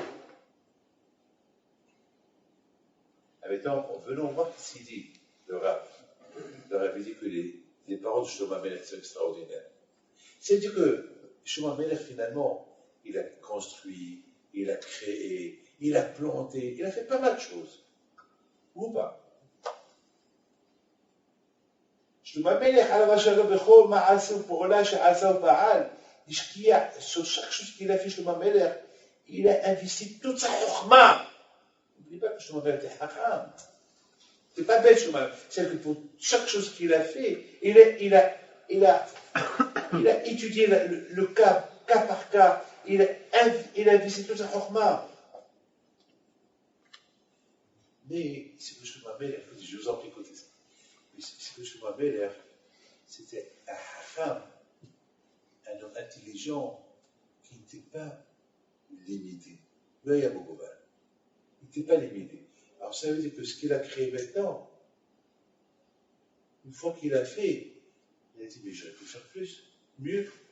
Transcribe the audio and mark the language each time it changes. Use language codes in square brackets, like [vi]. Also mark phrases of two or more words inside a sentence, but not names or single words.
[fr] Maintenant, venons voir ce qu'il dit, le Rav. Le Rav dit que les paroles de Shlomo Amelech sont extraordinaires. C'est-à-dire que Shlomo Amelech, finalement, il a construit, il a créé, il a planté, il a fait pas mal de choses. ou pas. [he] שלמה המלך עליו השלום בכל מעשה ופעולה שעשה ופעל, השקיע [fr] sur chaque chose qu'il a fait [he] שלמה המלך, [fr] il a investi toute sa חוכמה. N'oublie pas que שלמה המלך était חכם. C'est pas bête שלמה המלך, c'est que pour chaque chose qu'il a fait, il a étudié le cas par cas, il a investi toute sa חוכמה. Mais c'est que שלמה המלך, je vous en prie, écoutez ça. C'est que שלמה המלך, c'était un hacham, un homme intelligent qui n'était pas limité. Là, il y a beaucoup mal. Il n'était pas limité. Alors ça veut dire que ce qu'il a créé maintenant, une fois qu'il a fait, il a dit, mais j'aurais pu faire plus, mieux.